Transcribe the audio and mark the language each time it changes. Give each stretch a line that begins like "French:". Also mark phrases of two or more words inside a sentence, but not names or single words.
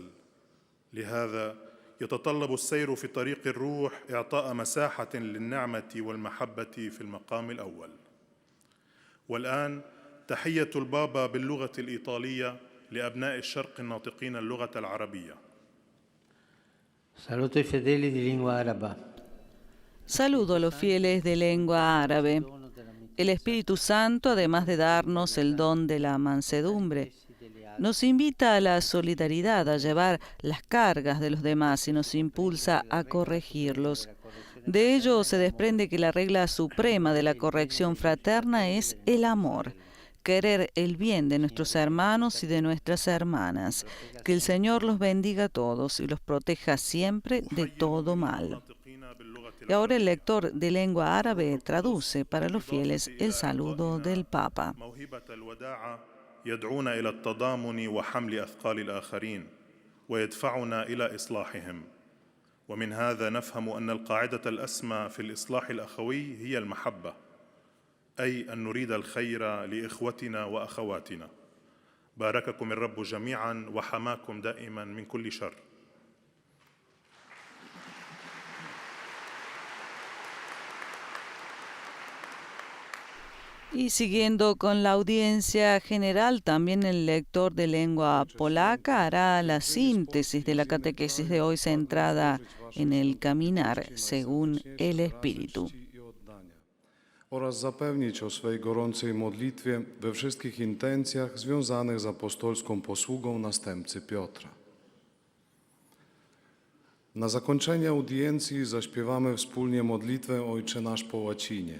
Arabic: لهذا يتطلب السير في طريق الروح إعطاء مساحة للنعمة والمحبة في المقام الأول. والآن تحية البابا باللغة الإيطالية لأبناء الشرق الناطقين اللغة العربية.
Italian: Saluto i fedeli di lingua araba.
Spanish: Saludo a los fieles de lengua árabe. El Espíritu Santo, además de darnos el don de la mansedumbre, nos invita a la solidaridad, a llevar las cargas de los demás y nos impulsa a corregirlos. De ello se desprende que la regla suprema de la corrección fraterna es el amor, querer el bien de nuestros hermanos y de nuestras hermanas. Que el Señor los bendiga a todos y los proteja siempre de todo mal. Y ahora el lector de lengua árabe traduce para los fieles el saludo del Papa.
Arabic: يدعونا إلى التضامن وحمل أثقال الآخرين ويدفعنا إلى إصلاحهم. ومن هذا نفهم أن القاعدة الأسمى في الإصلاح الأخوي هي المحبة، أي أن نريد الخير لإخوتنا وأخواتنا. بارككم الرب جميعا وحماكم دائما من كل شر.
Spanish: Y siguiendo con la audiencia general, también el lector de lengua polaca hará la síntesis de la catequesis de hoy centrada en el caminar según el Espíritu.
Polish: Oraz zapewnić o swej gorącej modlitwie we wszystkich intencjach związanych z apostolską posługą następcy Piotra. Na zakończenie audiencji zaśpiewamy wspólnie modlitwę Ojcze Nasz po łacinie.